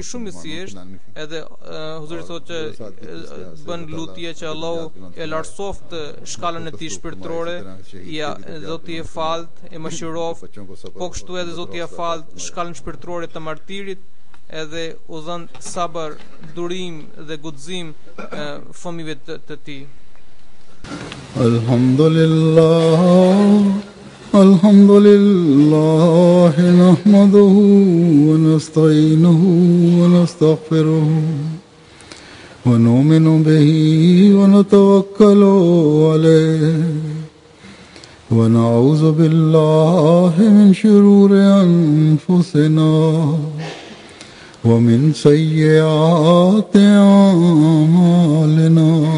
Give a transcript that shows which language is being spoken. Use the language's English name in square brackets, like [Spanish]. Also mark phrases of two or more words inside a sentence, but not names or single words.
[Albanian] shumë i thjeshtë, edhe huzuri thotë që bën lutje që Allahu e lartësoft shkallën e tij shpirtërore, Zoti e falt, e mëshiroft, po kështu edhe Zoti e falt shkallën shpirtërore të martirit, edhe u dhën sabër, durim dhe guxim fëmijëve të tij. [Arabic] الحمد لله نحمده ونستعينه ونستغفره ونؤمن به ونتوكل عليه ونعوذ بالله من شرور أنفسنا ومن سيئات أعمالنا